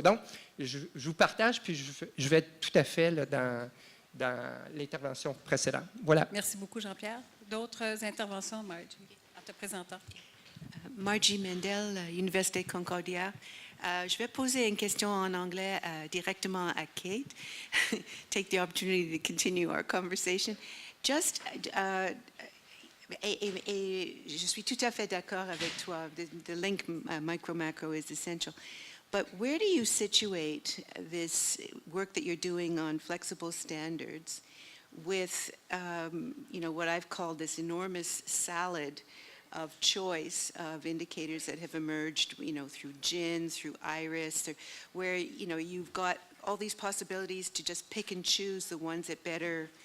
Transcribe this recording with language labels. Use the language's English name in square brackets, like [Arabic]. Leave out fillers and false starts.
[French] Donc, je vous partage, puis je vais être tout à fait là, dans l'intervention précédente. Voilà. Merci beaucoup, Jean-Pierre. D'autres interventions, Margie, en te présentant. Margie Mendel, Université Concordia. Je vais poser une question en anglais directement à Kate. [English] Take the opportunity to continue our conversation. [French] Just, je suis tout à fait d'accord avec toi. [English] The link micro-macro is essential. But where do you situate this work that you're doing on flexible standards with, what I've called this enormous salad of choice of indicators that have emerged, through GIN, through IRIS, where, you've got all these possibilities to just pick and choose the ones that better